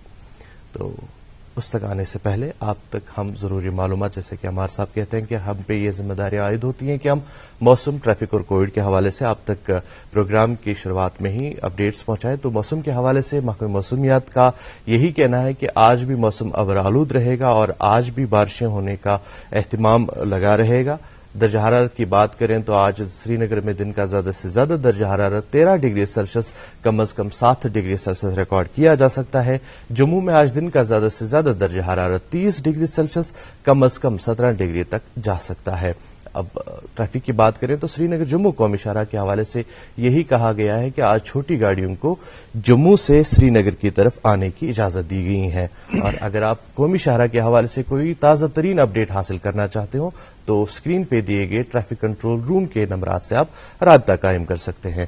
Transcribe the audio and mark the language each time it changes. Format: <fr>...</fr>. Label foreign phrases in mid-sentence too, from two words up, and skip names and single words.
<ur>تو اس تک آنے سے پہلے آپ تک ہم ضروری معلومات, جیسے کہ عمار صاحب کہتے ہیں کہ ہم پہ یہ ذمہ داریاں عائد ہوتی ہیں کہ ہم موسم, ٹریفک اور کووڈ کے حوالے سے آپ تک پروگرام کی شروعات میں ہی اپڈیٹس پہنچائیں. تو موسم کے حوالے سے محکمہ موسمیات کا یہی کہنا ہے کہ آج بھی موسم ابرآلود رہے گا اور آج بھی بارشیں ہونے کا اہتمام لگا رہے گا. درجہ حرارت کی بات کریں تو آج سری نگر میں دن کا زیادہ سے زیادہ درجہ حرارت 13 ڈگری سیلسیس, کم از کم 7 ڈگری سیلسیس ریکارڈ کیا جا سکتا ہے. جموں میں آج دن کا زیادہ سے زیادہ درجہ حرارت 30 ڈگری سیلسیس, کم از کم 17 ڈگری تک جا سکتا ہے. اب ٹریفک کی بات کریں تو سری نگر جموں قومی شاہراہ کے حوالے سے یہی کہا گیا ہے کہ آج چھوٹی گاڑیوں کو جموں سے سری نگر کی طرف آنے کی اجازت دی گئی ہے. اور اگر آپ قومی شاہراہ کے حوالے سے کوئی تازہ ترین اپڈیٹ حاصل کرنا چاہتے ہو تو اسکرین پہ دیے گئے ٹریفک کنٹرول روم کے نمبرات سے آپ رابطہ قائم کر سکتے ہیں.</ur>